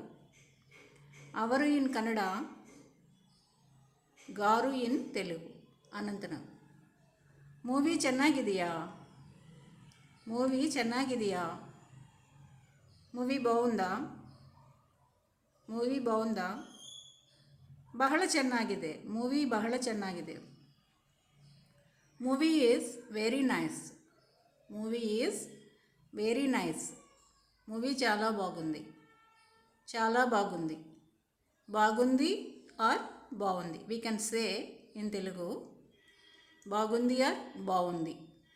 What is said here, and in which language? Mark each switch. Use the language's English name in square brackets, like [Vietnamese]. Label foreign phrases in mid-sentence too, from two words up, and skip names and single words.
[English] ಅವರು in Kannada, గారు in Telugu. [Kannada] అనంతనాగ్. మూవీ ಚೆನ್ನಾಗಿದೆಯಾ? మూవీ ಚೆನ್ನಾಗಿದೆಯಾ? [Telugu] మూవీ బాగుందా? మూవీ బాగుందా? [Kannada] ಬಹಳ ಚೆನ್ನಾಗಿದೆ. మూవీ ಬಹಳ ಚೆನ್ನಾಗಿದೆ. [English] Movie is very nice. Movie is very nice. [Telugu] మూవీ చాలా బాగుంది. చాలా బాగుంది. [English] బాగుంది ఆర్ బాగుంది. We can say in Telugu బాగుంది ఆర్ బాగుంది.